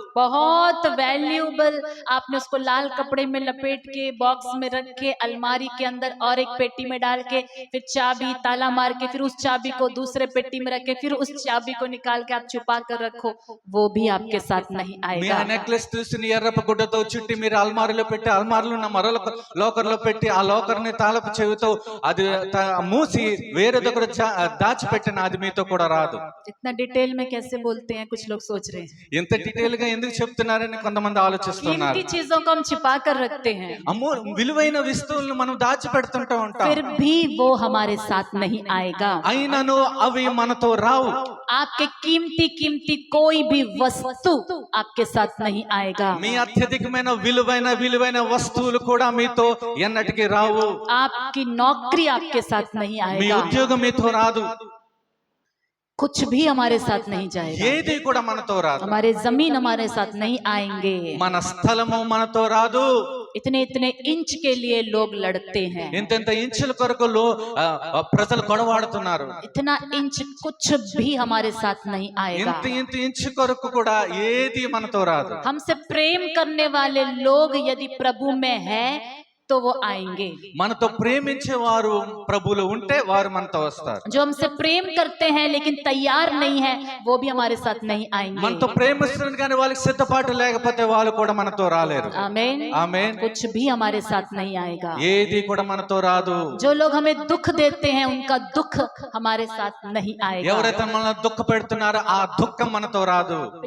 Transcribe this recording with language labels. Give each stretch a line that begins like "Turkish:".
Hindi: बहुत वैल्यूएबल, आपने उसको लाल कपड़े में लपेट के बॉक्स में रख के अलमारी के अंदर और एक पेटी में डाल के फिर चाबी ताला मार के फिर उस चाबी को दूसरे पेटी में रख के फिर उस चाबी को निकाल के आप छुपा कर रखो, वो भी आपके साथ नहीं
Telugu: మీ
Hindi: आएगा।
Telugu: నెక్లెస్ తీసుకుని ఎర్రపు గుడ్డతో చుట్టి మీరు అల్మారిలో పెట్టి, అల్మారిలో ఉన్న మరో లోకర్ లో పెట్టి, ఆ లోకర్ ని తాళపు చెవితో అది మూసి వేరే దగ్గర దాచిపెట్టిన అది మీతో కూడా రాదు.
Hindi: इतना डिटेल में कैसे बोलते हैं, कुछ लोग सोच रहे हैं।
Telugu: ఇంత డీటెయిల్ గా ఎందుకు చెప్తున్నారని కొంతమంది ఆలోచిస్తున్నారు.
Hindi: कीमती चीजों को हम छिपा कर रखते हैं,
Telugu: అమ్మో, విలువైన వస్తువులను మనం దాచిపెడుతుంటూ ఉంటాం.
Hindi: फिर भी वो हमारे साथ नहीं आएगा।
Telugu: అయినను అవి మనతో రావు.
Hindi: आपके कीमती कीमती कोई भी वस्तु आपके साथ नहीं आएगा।
Telugu: మీ అత్యధికమైన విలువైన వస్తువులు కూడా మీతో ఎన్నటికి రావు.
Hindi: आपकी नौकरी आपके साथ नहीं
Telugu: మీ
Hindi: आएगा।
Telugu: ఉద్యోగం మీతో రాదు.
Hindi: कुछ भी हमारे साथ नहीं जाएगा।
Telugu: ఏది కూడా మనతో రాదు.
Hindi: हमारे जमीन हमारे साथ नहीं आएंगे।
Telugu: మన స్థలము మనతో రాదు.
Hindi: इतने इतने इंच के लिए लोग लड़ते हैं,
Telugu: ఇంత ఇంచుల కొరకు ప్రజలు గొడవాడుతున్నారు.
Hindi: इतना इंच कुछ भी हमारे साथ नहीं आएगा।
Telugu: ఇంత ఇంచు కొరకు కూడా ఏది మనతో రాదు.
Hindi: हमसे प्रेम करने वाले लोग यदि प्रभु में है तो वो आएंगे।
Telugu: మనతో ప్రేమించే వారు ప్రభువులో ఉంటే వారు మనతో వస్తారు.
Hindi: जो हमसे प्रेम करते हैं लेकिन तैयार नहीं है, वो भी हमारे साथ नहीं आएंगे।
Telugu: మనతో ప్రేమిస్తున్నారు కానీ వాళ్ళకి సిద్ధపాటు లేకపోతే వాళ్ళు కూడా మనతో రాలేరు.
Hindi: आमीन।
Telugu: ఆమేన్.
Hindi: कुछ भी हमारे साथ नहीं आएगा।
Telugu: ఏది కూడా మనతో రాదు.
Hindi: जो लोग हमें दुख देते हैं उनका दुख हमारे साथ नहीं आएगा।
Telugu: ఎవరైతే మనల్ని దుఃఖ పెడుతున్నారో ఆ దుఃఖం మనతో రాదు.